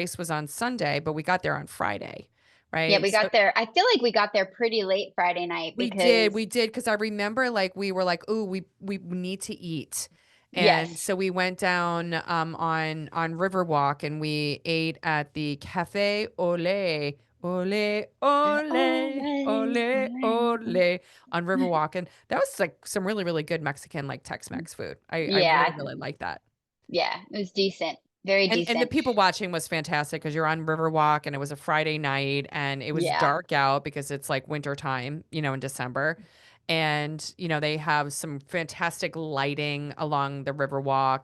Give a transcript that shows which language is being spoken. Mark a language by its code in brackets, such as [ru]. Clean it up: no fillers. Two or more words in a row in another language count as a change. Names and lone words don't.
[en] race was on Sunday, but we got there on Friday, Yeah, right? we So got there. I feel like we got there pretty late Friday night we because did, because I remember like we were like, oh, we need to eat. And yes. so we went down on Riverwalk and we ate at the Cafe Ole, Ole, Ole, Ole, Ole, ole. Ole on Riverwalk. And that was like some really, really good Mexican like Tex-Mex food. I really, Yeah, really like that. yeah. It was decent. Very And the decent. people watching was fantastic because you're on Riverwalk and it was a Friday night and it was Yeah. dark out because it's like winter time, in December. And, they have some fantastic lighting along the Riverwalk.